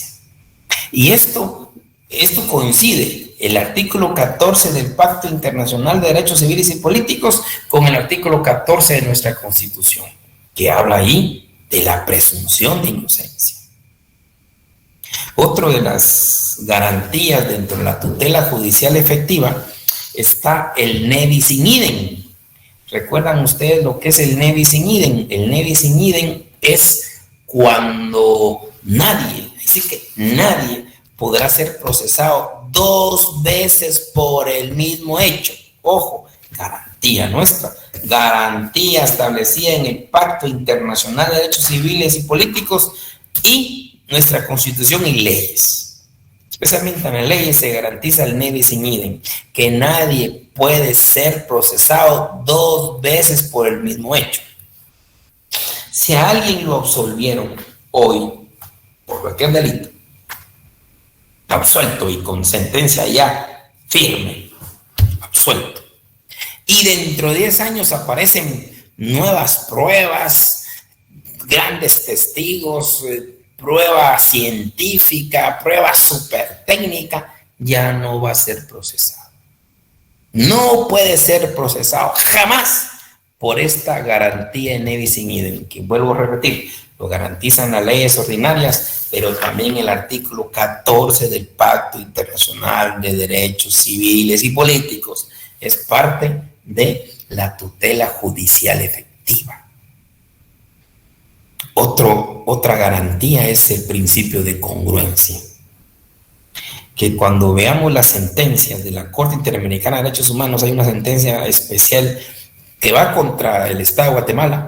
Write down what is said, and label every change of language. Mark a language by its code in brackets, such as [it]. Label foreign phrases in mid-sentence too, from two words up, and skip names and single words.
[es] Y esto coincide, el artículo 14 del Pacto Internacional de Derechos Civiles y Políticos con el artículo 14 de nuestra Constitución, que habla ahí de la presunción de inocencia. Otra de las garantías dentro de la tutela judicial efectiva está el [la] ne bis in idem. [es] ¿Recuerdan ustedes lo que es el [la] ne bis in idem? [es] El [la] ne bis in idem [es] es cuando nadie, así que nadie podrá ser procesado 2 veces por el mismo hecho. Ojo, garantía nuestra, garantía establecida en el Pacto Internacional de Derechos Civiles y Políticos y nuestra Constitución y leyes. Especialmente en las leyes se garantiza el [la] ne bis in idem, [es] que nadie puede ser procesado 2 veces por el mismo hecho. Si a alguien lo absolvieron hoy por cualquier delito, absuelto y con sentencia ya firme, absuelto, y dentro de 10 años aparecen nuevas pruebas, grandes testigos, prueba científica, prueba súper técnica, ya no va a ser procesado. No puede ser procesado jamás por esta garantía en [la] ne bis in idem, [es] que vuelvo a repetir, lo garantizan las leyes ordinarias, pero también el artículo 14 del Pacto Internacional de Derechos Civiles y Políticos es parte de la tutela judicial efectiva. Otra garantía es el principio de congruencia, que cuando veamos las sentencias de la Corte Interamericana de Derechos Humanos, hay una sentencia especial que va contra el Estado de Guatemala.